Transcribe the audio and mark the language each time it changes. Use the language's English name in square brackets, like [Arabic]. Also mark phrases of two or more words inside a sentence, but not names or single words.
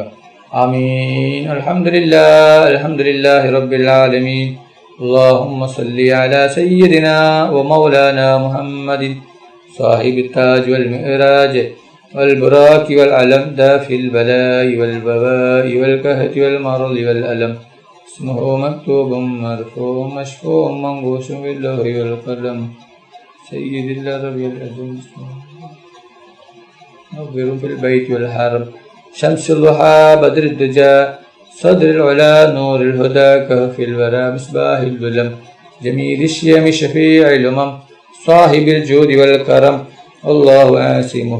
[Arabic] آمين. الحمد لله رب العالمين. اللهم صل على سيدنا ومولانا محمد صاحب التاج والمعراج والبراق والعلم دافع البلاء والوباء والقحط والمرض والألم اسمه مكتوب مرفوع مشفوع منقوش باللوح والقلم سيد العرب الأجم نظر في البيت والحرم شمس الضحى بدر الدجى صدر العلا نور الهدى كهف الورى مصباح الظلم جميل الشيم شفيع الأمم صاحب الجود والكرم الله عاصمه